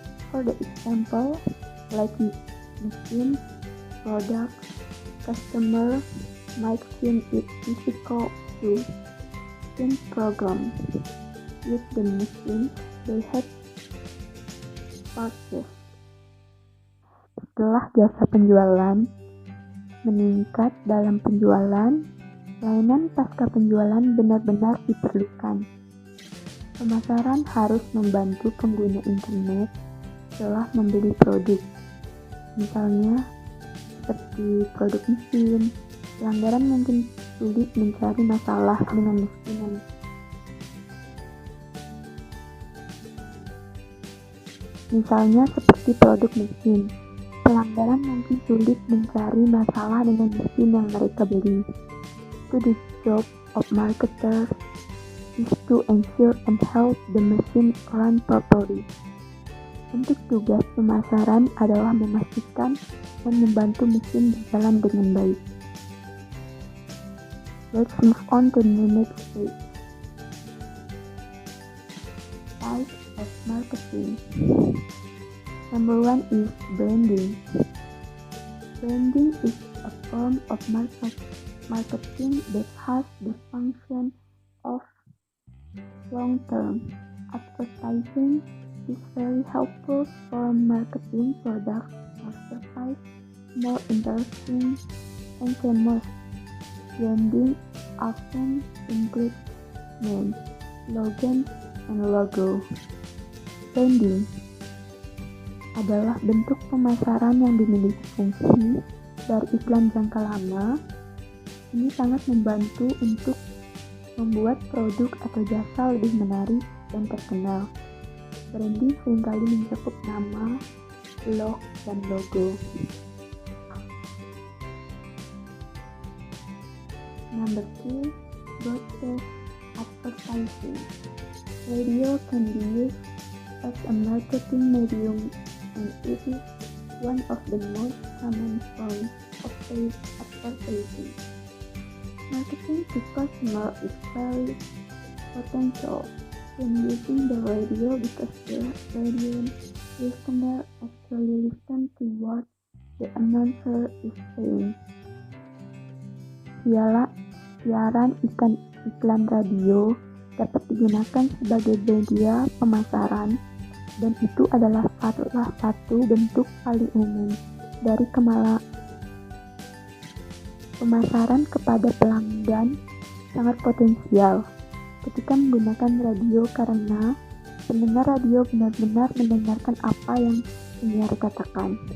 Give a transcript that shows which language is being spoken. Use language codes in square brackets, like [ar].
[en] For the example, like machine, product, customer might find it difficult to change program with the machine they had purchased. [id] Setelah jasa penjualan meningkat dalam penjualan, layanan pasca penjualan benar-benar diperlukan. Pemasaran harus membantu pengguna internet setelah membeli produk. Misalnya, seperti produk mesin, pelanggan mungkin sulit mencari masalah dengan mesin. Misalnya seperti produk mesin, pelanggan mungkin sulit mencari masalah dengan mesin yang mereka beli. [en] So the job of marketers is to ensure and help the machine run properly. [id] Untuk tugas pemasaran adalah memastikan dan membantu mesin berjalan dengan baik. [en] Let's move on to the next page. Types of marketing. Number 1 is branding. Branding is a form of marketing that has the function of long-term advertising. Is very helpful for marketing products or services more interesting and famous. Branding often includes names, slogans, and logo. [id] Branding adalah bentuk pemasaran yang dimiliki fungsi dari iklan jangka lama. Ini sangat membantu untuk membuat produk atau jasa lebih menarik dan terkenal. Branding seringkali mencakup nama, blog, dan logo. [en] Number 2, broadcast advertising. Radio can be used as a marketing medium, and it is one of the most common forms of paid advertising. Marketing to customers is very potential when using the radio because the radio listener actually listen to what the announcer is saying. [id] Siaran iklan radio dapat digunakan sebagai media pemasaran, dan itu adalah salah satu bentuk paling umum dari pemasaran kepada pelanggan sangat potensial ketika menggunakan radio karena pendengar radio benar-benar mendengarkan apa yang penyiar katakan.